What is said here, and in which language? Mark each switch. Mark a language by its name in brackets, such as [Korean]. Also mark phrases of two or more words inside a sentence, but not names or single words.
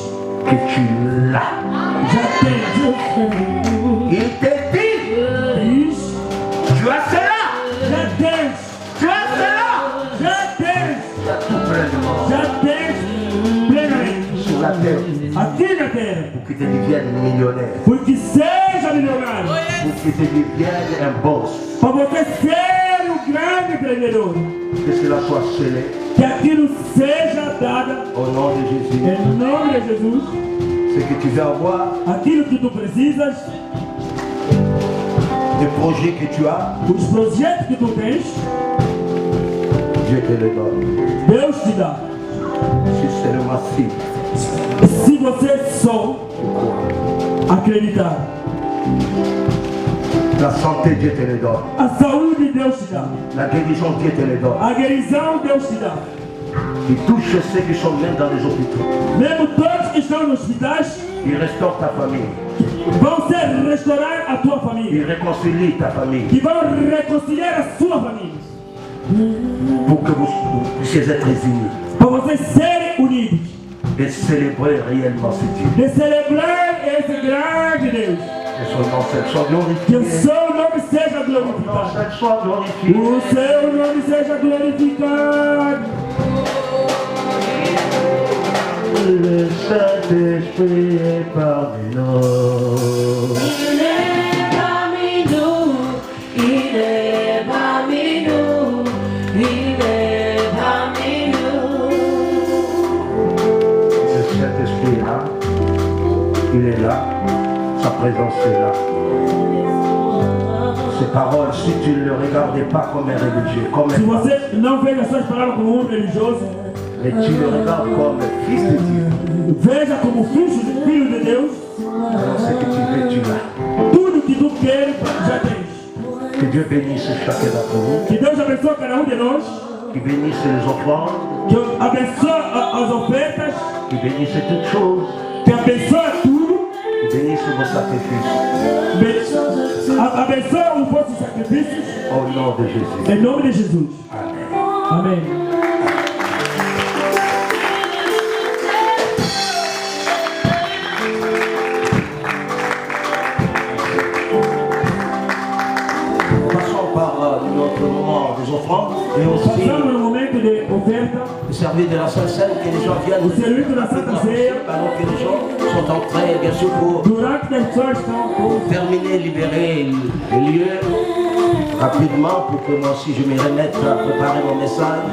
[French] que tu l'as. [Portuguese] já tem. [French] Il te dit [Portuguese] Diz [French] tu as cela. [Portuguese] já tens. [French] Tu as cela. [Portuguese] Já tens. [French] Tu as tout pleinement [Portuguese] Já tens plenamente. [French] sur la terre [Portuguese] Aqui na terra. [French] pour que tu deviennes millionnaire. [Portuguese] Porque seja milionário. [French] Pour que tu deviennes un boss. [Portuguese] Para você ser um grande empreendedor. [French] Que cela soit scellé [Portuguese] Que aquilo seja dado [French] au nom de Jésus. [Portuguese] em nome de Jesus. [French] Ce que tu veux avoir, [Portuguese] Aquilo que tu precisas, [French] les projets que tu as, [Portuguese] os projetos que tu tens, [French] Dieu te les donne. [Portuguese] Deus te dá. [French] Si seulement si [Portuguese] Se você só [French] tu crois. [Portuguese] acreditar. [French] La santé, Dieu te les donne. [Portuguese] A saúde Deus te dá. [French] La guérison, Dieu te les donne. [Portuguese] A guerisão Deus te dá. [French] Il touche ceux qui sont même dans les hôpitaux. [Portuguese] Mesmo todos que estão nos hospitais [French] Il restaure ta famille. [Portuguese] vão ser restaurar a tua família. [French] Il réconcilie ta famille. [Portuguese] Que vão reconciliar a sua família. [French] Pour que vous puissiez être unis. [Portuguese] Para vocês serem unidos. [French] Et célébrer réellement ce Dieu. [Portuguese] De celebrar esse grande Deus. [French] Que son nom soit [Portuguese] Que [French] glorifié. [Portuguese] o seu nome seja Que glorificado. [French] son soit glorifié. [Portuguese] O seu nome seja glorificado. [French] Le Saint-Esprit est parmi nous. Il est parmi nous, il est parmi nous, il est parmi nous. Le Saint-Esprit est là. Il est là. Sa présence est là. Ces paroles, si tu ne le regardais pas comme un religieux, comme [Portuguese] Se [French] un [Portuguese] você não veja essas palavras como religioso, [French] mais tu le regardes comme fils de Dieu, [Portuguese] veja como filho de Deus. [French] alors ce que tu veux, tu l'as. [Portuguese] Tudo que tu queres, já tens. [French] Que Dieu bénisse chacun d'entre vous, [Portuguese] Que Deus abençoe cada de nós. [French] qu'il bénisse les offrandes, [Portuguese] Que abençoe as ofertas. [French] qu'il bénisse toutes choses, [Portuguese] Que abençoe tudo. [French] qu'il bénisse vos sacrifices. [Portuguese] Abençoe os vossos sacrifícios. [French] Au nom de Jésus. [Portuguese] Em nome de Jesus. [French] Amen. [Portuguese] Amém. [French] Passons par notre moment des offrandes et aussi [Portuguese] Passamos no momento de oferta. [French] le service de la Sainte Seine que les gens viennent. [Portuguese] O serviço da Santa Ceia. [French] Alors que les gens sont en train, bien sûr, pour [Portuguese] Durante as pessoas estão [French] terminer, libérer le lieu rapidement pour que moi aussi je me remette à préparer mon message.